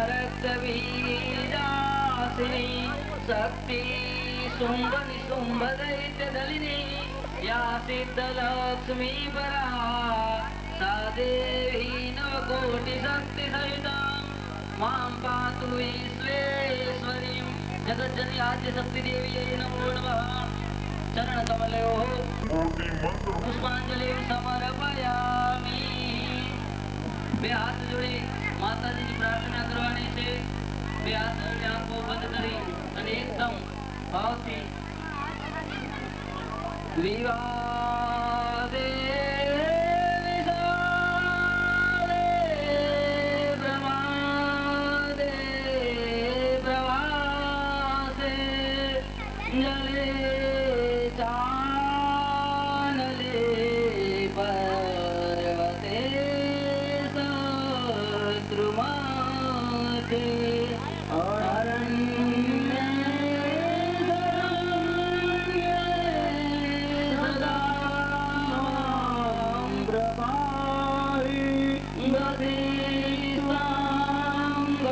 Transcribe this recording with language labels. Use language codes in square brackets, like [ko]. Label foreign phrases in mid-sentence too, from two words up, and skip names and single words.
[sa] रक्तबीजासिनी शक्ति शुम्भ निशुम्भ दैत्यदलिनी या सिद्धलक्ष्मी परा सा देवी नवकोटिशक्ति सहिता मां पातु विश्वेश्वरीं जगज्जननी आद्यशक्ति देवी नमो नमः। चरणकमलयोः पुष्पांजलिं समर्पयामि। [gu] બે હાથ જોડી માતાજીની પ્રાર્થના કરવાની છે। બે હાથ જોડી આંખો બંધ કરી અને એકદમ ભાવથી [sa] विवादे विसारे प्रमादे प्रवासे जले चानले पर ते अरण्ये शरण्ये सदा मां प्रपाहि गतिसां